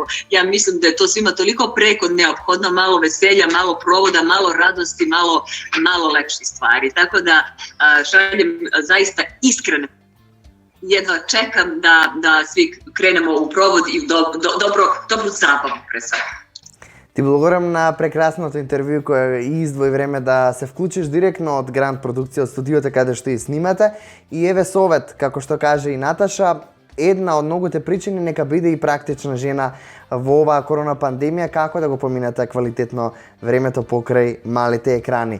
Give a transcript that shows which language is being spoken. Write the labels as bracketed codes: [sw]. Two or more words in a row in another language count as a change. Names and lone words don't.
[sr] Ja mislim da je to svima toliko preko neophodno, malo veselja, malo provoda, malo radosti, malo lepših stvari. Tako da šaljem zaista iskreno. Jedno čekam da svi krenemo u provod i u dobru zabavu pre svega. [mk] Ти благодарам на прекрасното интервју кое издвои време да се вклучиш директно од Гранд Продукција од студиото каде што и снимате. И еве совет, како што каже и Наташа, една од многуте причини нека биде и практична жена во оваа корона пандемија, како да го поминете квалитетно времето покрај малите екрани.